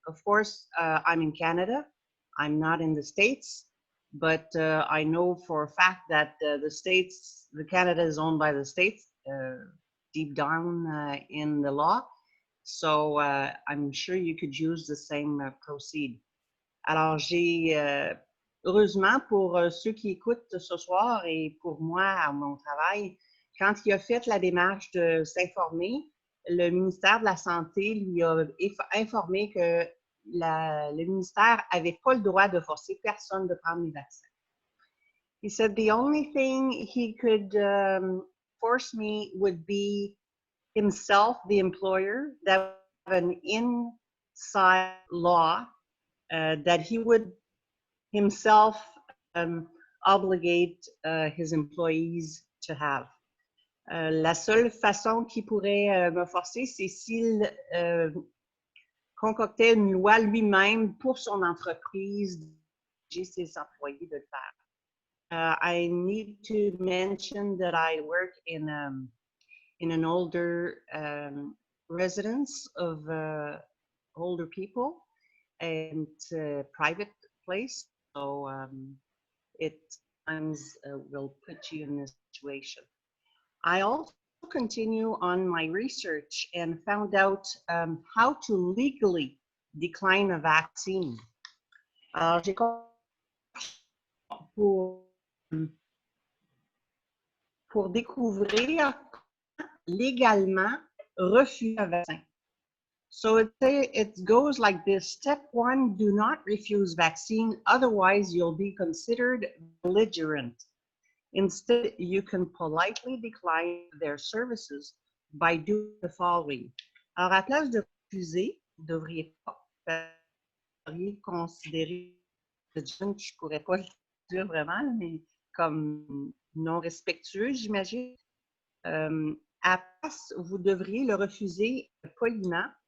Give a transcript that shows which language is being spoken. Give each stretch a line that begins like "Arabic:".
English: Of course, I'm in Canada. I'm not in the States, but I know for a fact that the Canada is owned by the States, deep down in the law. So I'm sure you could use the same proceed.
French: Alors, heureusement pour ceux qui écoutent ce soir et pour moi à mon travail, quand il a fait la démarche de s'informer, le ministère de la Santé lui a informé que le ministère n'avait pas le droit de forcer personne de prendre les vaccins.
English: He said the only thing he could force me would be himself, the employer, that would have an inside law that he would himself obligate his employees to have.
French: La seule façon qu'il pourrait me forcer, c'est s'il concoctait une loi lui-même pour son entreprise, d'obliger ses employés de le faire.
English: I need to mention that I work in an older residence of older people, and it's a private place, so it sometimes will put you in this situation. I also continue on my research and found out how to legally decline a vaccine.
French: Alors, j'ai pour découvrir légalement refuser un vaccin.
English: So it goes like this. Step 1, do not refuse vaccine, otherwise you'll be considered belligerent. Instead, you can politely decline their services by doing the following.
French: Alors, à place de refuser, vous devriez considérer, je ne pourrais pas le dire vraiment, mais comme non respectueux, j'imagine. À la place, vous devriez le refuser poliment.